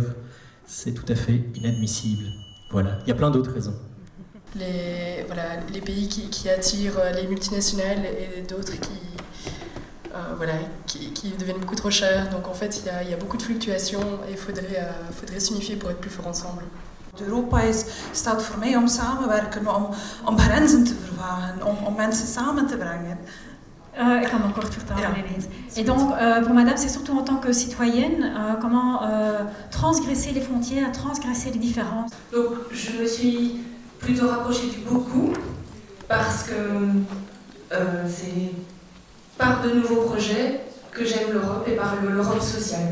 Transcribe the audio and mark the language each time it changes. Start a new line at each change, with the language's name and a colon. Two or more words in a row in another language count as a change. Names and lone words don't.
French: C'est tout à fait inadmissible. Voilà, il y a plein d'autres raisons. Les pays qui attirent les multinationales et d'autres qui deviennent beaucoup trop chers. Donc en fait, il y a beaucoup de fluctuations et il faudrait s'unifier pour être plus forts ensemble.
Dutch: Europa staat voor mij om samenwerken, om grenzen te vervagen, om mensen samen te brengen. Ik kan me kort vertalen ineens.
French: Et donc, pour madame, c'est surtout en tant que citoyenne, comment transgresser les frontières, transgresser les différences. Donc, je me suis plutôt rapprochée du beaucoup, parce que c'est par de nouveaux projets que j'aime l'Europe et par l'Europe sociale.